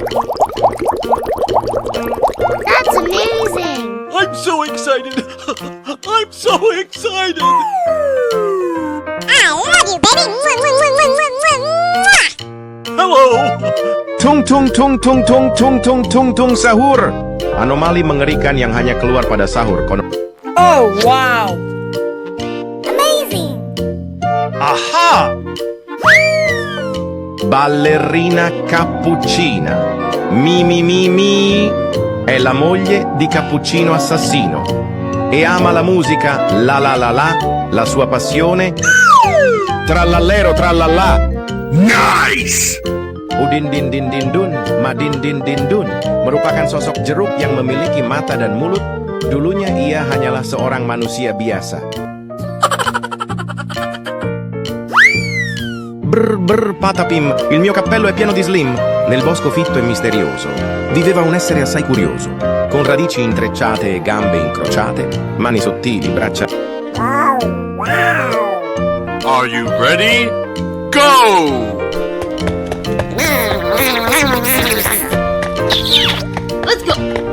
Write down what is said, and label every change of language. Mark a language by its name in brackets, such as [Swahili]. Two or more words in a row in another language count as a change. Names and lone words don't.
[English] That's amazing! I'm so excited! I'm so excited! I love you, baby! Hello! Tung tung tung tung tung tung tung tung tung sahur. [Indonesian] Anomali mengerikan yang hanya keluar pada sahur. [English] Oh, wow. Amazing! Aha! [Italian] Ballerina cappuccina. Mi mi mi mi. È la moglie di Cappuccino Assassino e ama la musica la la la la, la sua passione trallallero trallallà. [English] Nice! [Indonesian] Udin din din din dun, madin din din dun merupakan sosok jeruk yang memiliki mata dan mulut. Dulunya ia hanyalah seorang manusia biasa. [Italian] Brr brr patapim, il mio cappello è pieno di slim. Nel bosco fitto e misterioso viveva un essere assai curioso, con radici intrecciate e gambe incrociate, mani sottili, braccia. [English] Are you ready? Go! Let's go!